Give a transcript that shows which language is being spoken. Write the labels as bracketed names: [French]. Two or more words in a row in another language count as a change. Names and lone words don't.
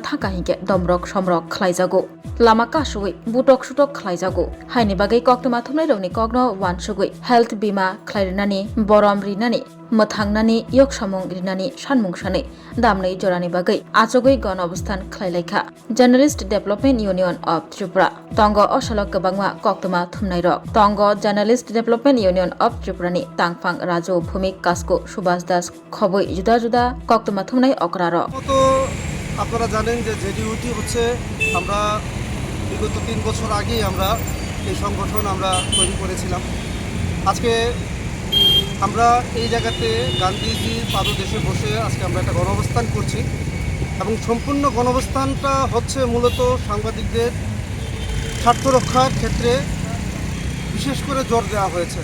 [Kok Borok] thaka hingke domrok somrok khlaijago lama kasugui butok sutok khlaijago haini bagai koktama thumnai rokni kokno wansugui health bima khlairnani borom rinani muthangnani yok samung rinani sanmung sani damnai jorani bagai achogui gon obostan khlailekha Journalist Development Union of Tripura tongo osalok kabangma koktama thumnai rok tongo Journalist Development Union of Tripura ni tangphang rajo bhumik kasko subhas das khoboi juda juda koktama thumnai okra rok [Bangla] তো আপনারা জানেন যে জেডিইউটি হচ্ছে আমরা বিগত 3 বছর আগেই আমরা এই সংগঠন আমরা তৈরি করেছিলাম। আজকে আমরা এই জায়গাতে গান্ধীজির পাদদেশে বসে আজকে আমরা একটা গণঅবস্থান করছি এবং সম্পূর্ণ গণঅবস্থানটা হচ্ছে মূলত সাংবাদিকদের স্বার্থ রক্ষার ক্ষেত্রে বিশেষ করে জোর দেওয়া হয়েছে।